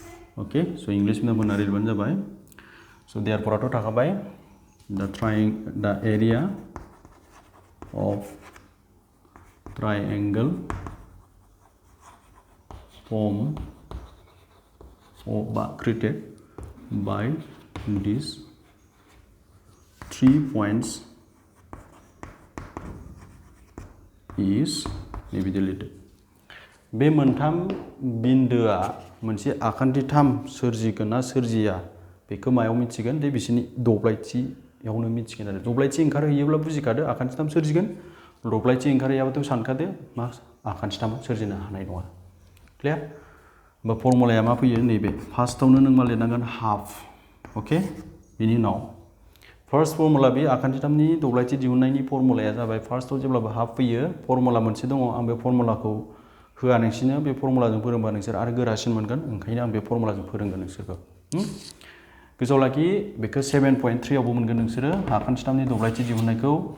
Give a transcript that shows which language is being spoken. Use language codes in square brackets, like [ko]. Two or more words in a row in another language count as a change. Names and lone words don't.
[en] Okay, so English [brx] में बना रिलवन जाबाय. [en] So therefore [brx] आतो थाखाबाय [en] the area of triangle formed or created by these 3 points is divided. [brx] बे मोनथाम बिन्दोआ मोनसे आखान्थिथाम सोरजिगोन ना सोरजिया बेखौ मायाव मिथिगोन दे बिसिनि दब्लायथियावनो मिथिगोन आरो दब्लायथि ओंखारहैयोब्ला बुजिखादो आखान्थिथाम सोरजिगोन दब्लायथि ओंखारहैयाबाथ' सानखादो मा आखान्थिथाम सोरजिनो हानाय नङा क्लियार बा फर्मुलाया मा फैयो नैबे फार्स्टआवनो नों मा लिरनांगोन [en] half okay [brx] बिनि उनाव फार्स्ट फर्मुला बे आखान्थिथामनि दब्लायथि दिहुननायनि फर्मुलाया जाबाय फार्स्टआव जेब्लाबो हाफ फैयो फर्मुला मोनसे दङ आं बे फर्मुलाखौ होआ नोंसिनो बे फर्मुलाजों फोरोंबा नोंसोर आरो गोरासिन मोनगोन ओंखायनो आं बे फर्मुलाजों फोरोंगोन नोंसोरखौ गोसोआव लाखि बेखौ 7.3 आवबो मोनगोन नोंसोरो आखान्थिथामनि दब्लायथि दिहुननायखौ